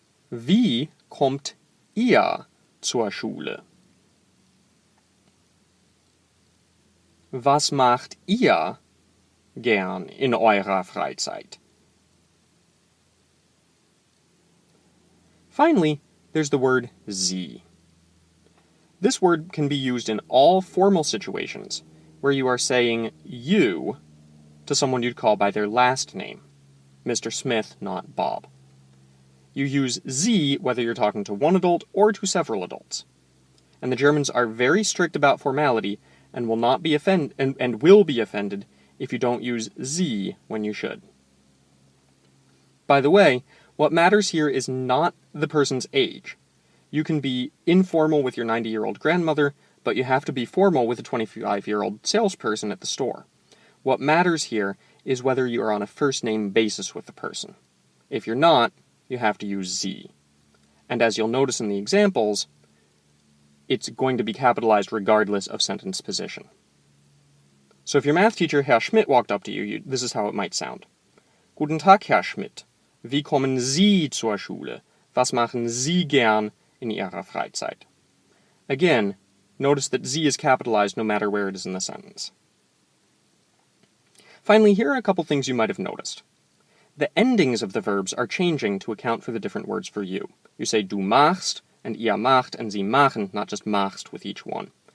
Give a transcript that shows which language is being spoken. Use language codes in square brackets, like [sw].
[de] Wie kommt ihr zur Schule? Was macht ihr gern in eurer Freizeit? [en] Finally, there's the word sie. This word can be used in all formal situations where you are saying you to someone you'd call by their last name. Mr. Smith, not Bob. You use sie whether you're talking to one adult or to several adults. And the Germans are very strict about formality and will not be will be offended if you don't use sie when you should. By the way, what matters here is not the person's age. You can be informal with your 90-year-old grandmother, but you have to be formal with a 25-year-old salesperson at the store. What matters here is whether you are on a first-name basis with the person. If you're not, you have to use sie. And as you'll notice in the examples, it's going to be capitalized regardless of sentence position. So if your math teacher, Herr Schmidt, walked up to you, this is how it might sound. [de] Guten Tag, Herr Schmidt. Wie kommen Sie zur Schule? Was machen Sie gern in Ihrer Freizeit? [en] Again, notice that Sie is capitalized no matter where it is in the sentence. Finally, here are a couple things you might have noticed. The endings of the verbs are changing to account for the different words for you. You say [de] du machst, [en] and [de] ihr macht, [en] and [de] sie machen, [en] not just machst with each one.